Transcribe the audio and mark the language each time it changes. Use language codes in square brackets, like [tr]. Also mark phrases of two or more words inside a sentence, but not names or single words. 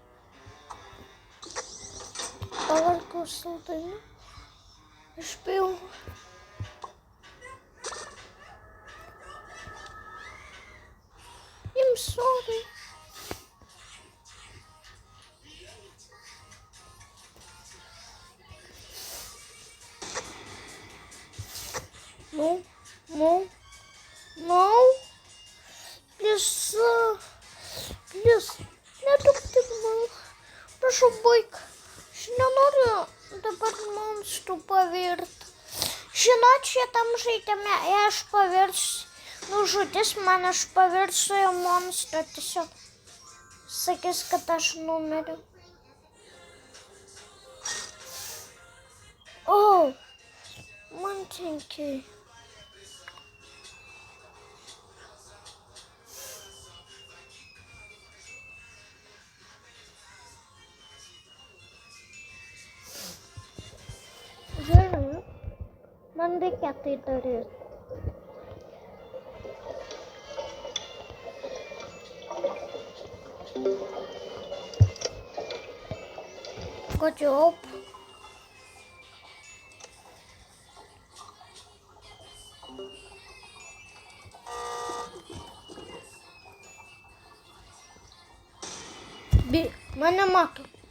[lt] Pavargau saldainių. Aš bijau. [en] I'm sorry. No. Please. [lt] Neduokit man. Prašau, baik. Aš nenoriu dabar monstrų pavirti. Žinot, šitam žaidime, jei aš pavirsiu, nužudys man, aš pavirsiu į monstrą. Tiesiog sakys, kad aš numeriu. Man tinkiai. Gerai, man reikia tai daryti. [en] Good job. [lt] Mane mato.